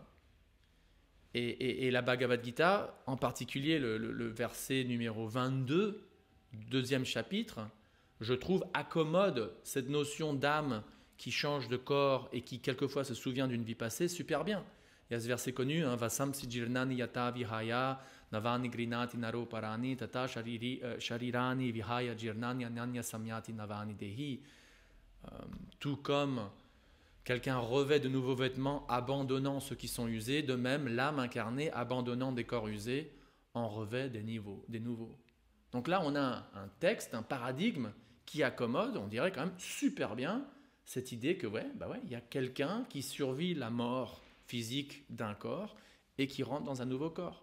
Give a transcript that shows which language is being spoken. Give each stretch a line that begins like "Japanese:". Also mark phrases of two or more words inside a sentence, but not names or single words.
French: Et la Bhagavad Gita, en particulier le verset numéro 22, deuxième chapitre, je trouve accommode cette notion d'âme qui change de corps et qui quelquefois se souvient d'une vie passée super bien. Il y a ce verset connu, hein,
Sanskrit: वासांसि जीर्णानि यथा विहाय नवानि गृह्णाति नरो पराणि तथा शरीराणि विहाय जीर्णानि अन्यानि संयाति नवानि देही.
French: Tout comme quelqu'un revêt de nouveaux vêtements abandonnant ceux qui sont usés, de même l'âme incarnée abandonnant des corps usés en revêt des nouveaux. Donc là on a un texte, un paradigme qui accommode, on dirait quand même super bien, cette idée que il y a quelqu'un qui survit la mort physique d'un corps et qui rentre dans un nouveau corps.